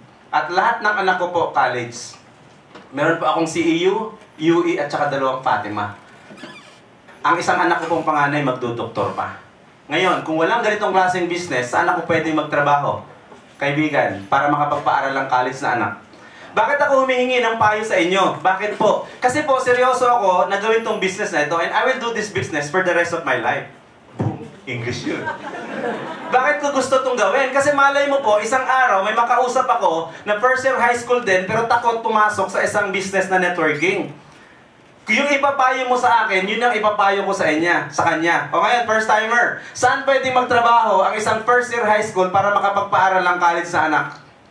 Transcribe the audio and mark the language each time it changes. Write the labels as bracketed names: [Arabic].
[Filipino] At lahat ng anak ko po, college. Meron po akong CEU, UE, at saka 2 Fatima. Ang isang anak ko pong panganay, magdudoktor pa. Ngayon, kung walang ganitong klaseng business, saan ako pwede magtrabaho? Kaibigan, para makapagpaaral ng college na anak. Bakit ako humihingi ng payo sa inyo? Bakit po? Kasi po, seryoso ako na gawin tong business na ito [English] and I will do this business for the rest of my life. [Filipino] Boom! English yun. Bakit ko gusto itong gawin? Kasi malay mo po, isang araw may makausap ako na first year high school din pero takot pumasok sa isang business na networking. Yung ipapayo mo sa akin, yun ang ipapayo ko sa kanya. O ngayon, first timer. Saan pwede magtrabaho ang isang first year high school para makapagpaaral ng college sa anak?